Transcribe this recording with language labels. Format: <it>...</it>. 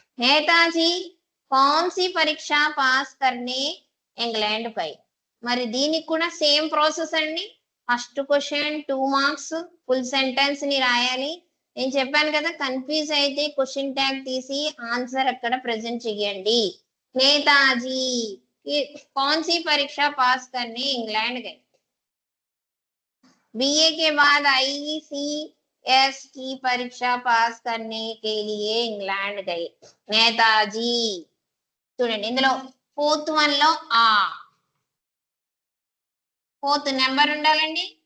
<hi>నేతాజీ कौन सी परीक्षा पास करने इंग्लैंड गए,</hi> <te>మరి దీనికి కూడా సేమ్ ప్రాసెస్ అండి. First question 2 marks, full sentence ని రాయాలి. నేను చెప్పాను కదా, కన్ఫ్యూజ్ అయితే క్వశ్చన్ ట్యాగ్ తీసి ఆన్సర్ అక్కడ ప్రెజెంట్ చేయండి.</te> <hi>నేతాజీ कौन सी परीक्षा पास करने इंग्लैंड गए, बीए के बाद ICS की परीक्षा पास करने के लिए इंग्लैंड गए నేతాజీ.</hi> <te>చూడండి, ఇందులో 4th 1 లో 4th నెంబర్ ఉండాలండి.</te>